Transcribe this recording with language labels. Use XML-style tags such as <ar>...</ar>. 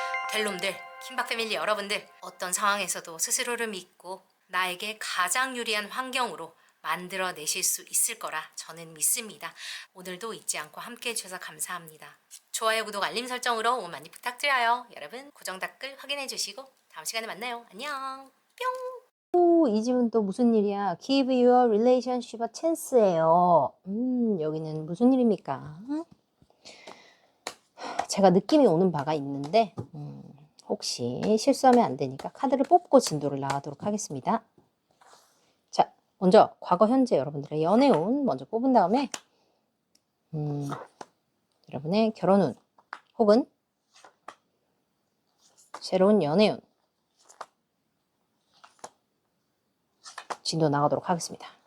<ko>델롬들, 킴박 패밀리 여러분들, 어떤 상황에서도 스스로를 믿고 나에게 가장 유리한 환경으로 만들어내실 수 있을 거라 저는 믿습니다. 오늘도 잊지 않고 함께 해주셔서 감사합니다. 좋아요, 구독, 알림 설정으로 응원 많이 부탁드려요. 여러분 고정 댓글 확인해주시고 다음 시간에 만나요. 안녕. 뿅. 이 집은 또 무슨 일이야?</ko> <en>Give your relationship a chance예요.</en> <ko>여기는 무슨 일입니까? 제가 느낌이 오는 바가 있는데 혹시 실수하면 안 되니까 카드를 뽑고 진도를 나가도록 하겠습니다. 자, 먼저 과거, 현재 여러분들의 연애운 먼저 뽑은 다음에 여러분의 결혼운 혹은 새로운 연애운 진도 나가도록 하겠습니다.</ko>